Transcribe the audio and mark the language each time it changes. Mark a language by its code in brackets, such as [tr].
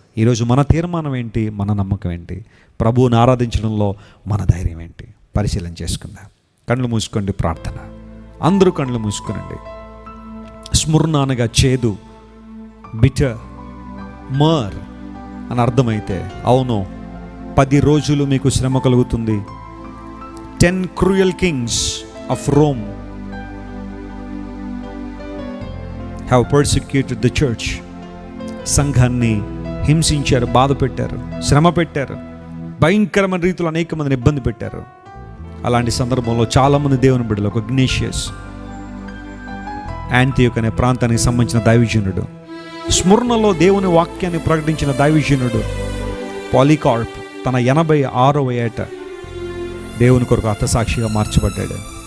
[te] ఈరోజు మన తీర్మానం ఏంటి? మన నమ్మకం ఏంటి? ప్రభువుని ఆరాధించడంలో మన ధైర్యం ఏంటి? పరిశీలన చేసుకుందాం. కళ్ళు మూసుకోండి, ప్రార్థన. అందరూ కళ్ళు మూసుకునండి. స్ముర్ణ అనగా చేదు, బిటర్, మర్ అని అర్థమైతే, అవును, 10 రోజులు మీకు శ్రమ కలుగుతుంది. [en] 10 cruel kings of Rome have persecuted the church. [te] సంఘాన్ని హింసించారు, బాధ పెట్టారు, శ్రమ పెట్టారు, భయంకరమైన రీతిలో అనేక మందిని ఇబ్బంది పెట్టారు. అలాంటి సందర్భంలో చాలామంది దేవుని బిడ్డలు, ఒక ఇగ్నేషియస్, యాంటియోక్ అనే ప్రాంతానికి సంబంధించిన దైవజనుడు, స్ముర్ణలో దేవుని వాక్యాన్ని ప్రకటించిన దైవజనుడు పాలికార్ప్ తన 86వ ఏట దేవుని కొరకు హతసాక్షిగా మార్చబడ్డాడు.